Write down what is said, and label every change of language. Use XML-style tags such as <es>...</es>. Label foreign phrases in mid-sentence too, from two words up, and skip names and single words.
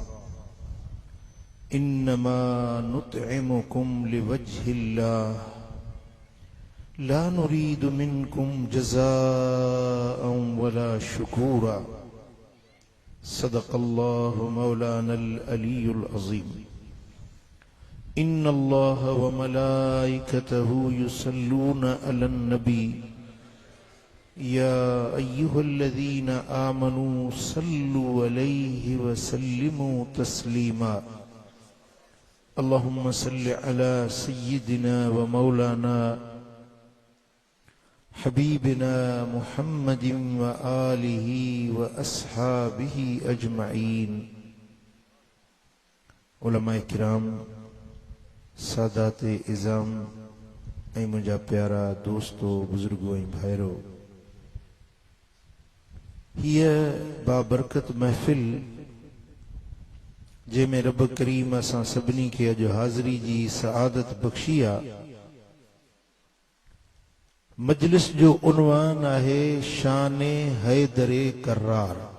<ar>إنما نطعمكم لوجه الله لا نريد منكم جزاء ولا شكورا. صدق الله مولانا العلي العظيم. إن الله وملائكته يصلون على النبي يا أيها الذين آمنوا صلوا عليه وسلموا تسليما. اللهم صل على سيدنا ومولانا حبيبنا محمد وآله وأصحابه أجمعين.</ar> <sd>उलमाए किराम, सादाते इज़ाम ऐं मुंहिंजा प्यारा दोस्तों, बुजुर्गो ऐं भाइरो, हीअ बाबरकत महफ़िल जंहिंमें रब करीम असां सभिनी खे अॼु हाज़िरी जी सआदत बख़्शी आहे, मजलिस जो उन्वान आहे शाने हैदरे कर्रार।</sd>